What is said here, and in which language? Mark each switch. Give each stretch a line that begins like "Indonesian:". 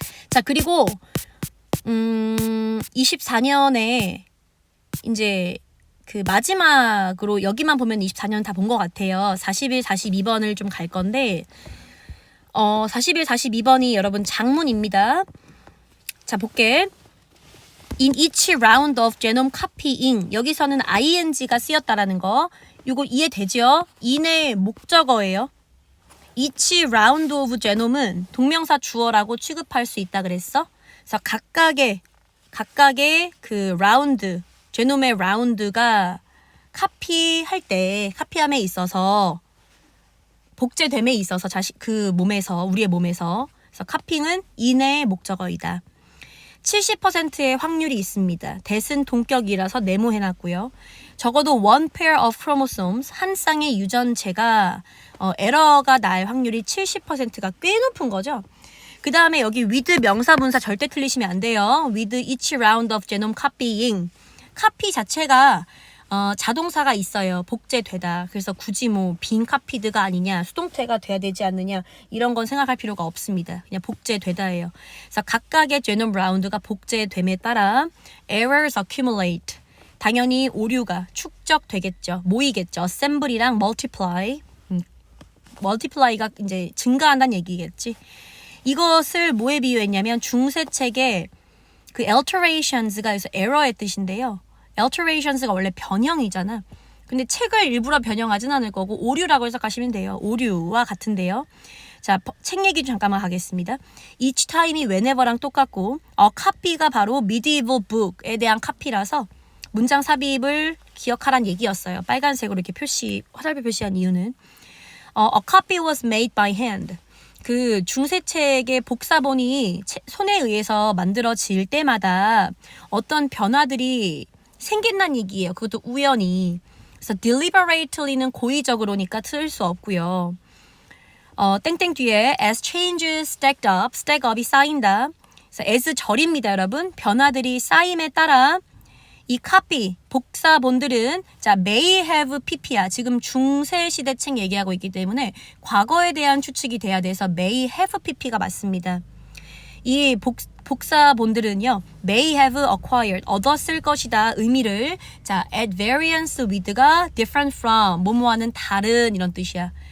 Korean: 자, 그리고 24년에 이제 그 마지막으로 여기만 보면 24년 다 본 것 같아요. 41, 42번을 좀 갈 건데 41, 42번이 여러분 장문입니다. 자, 볼게.
English: In each round of genome copying.
Korean: 여기서는 ing가 쓰였다라는 거. 이거 이해되죠? in의 목적어예요. each round of genome은 동명사 주어라고 취급할 수 있다 그랬어. 그래서 각각의 그 라운드, 제놈의 라운드가 카피함에 있어서 복제됨에 있어서 그 몸에서 우리의 몸에서 그래서 카핑은 인의 목적어이다. 70%의 확률이 있습니다. that은 동격이라서 네모해놨고요. 적어도
English: one pair of chromosomes,
Korean: 한 쌍의 유전체가 에러가 날 확률이 70%가 꽤 높은 거죠. 그 다음에 여기 with 명사분사 절대 틀리시면 안 돼요.
English: with each round of genome copying.
Korean: 카피 자체가 자동사가 있어요. 복제되다. 그래서 굳이 뭐 빈 카피드가 아니냐, 수동태가 돼야 되지 않느냐 이런 건 생각할 필요가 없습니다. 그냥 복제되다예요. 그래서 각각의 genome round가 복제됨에 따라
English: errors accumulate.
Korean: 당연히 오류가 축적되겠죠. 모이겠죠. assembly랑 multiply. multiply가 이제 증가한다는 얘기겠지. 이것을 뭐에 비유했냐면 중세책에 그 alterations가 그래서 error의 뜻인데요. alterations가 원래 변형이잖아. 근데 책을 일부러 변형하진 않을 거고 오류라고 해석하시면 돼요. 오류와 같은데요. 자, 책 얘기 잠깐만 하겠습니다. each time이 whenever랑 똑같고 copy가 바로
English: medieval book
Korean: 에 대한 카피라서 문장 삽입을 기억하란 얘기였어요. 빨간색으로 이렇게 화살표 표시한 이유는
English: a copy was made by hand.
Korean: 그 중세책의 복사본이 손에 의해서 만들어질 때마다 어떤 변화들이 생긴다는 얘기예요. 그것도 우연히. 그래서 deliberatelly는 고의적으로니까 틀 수 없고요. 땡땡 뒤에
English: as changes stacked up,
Korean: stack up이 쌓인다. 그래서 as 절입니다, 여러분. 변화들이 쌓임에 따라 이 copy, 복사본들은 자 may have pp야. 지금 중세시대 책 얘기하고 있기 때문에 과거에 대한 추측이 돼야 돼서 may have pp가 맞습니다. 이 복사본들은요
English: may have acquired,
Korean: 얻었을 것이다 의미를 자
English: at variance with
Korean: 가
English: different from,
Korean: 뭐뭐와는 다른 이런 뜻이야.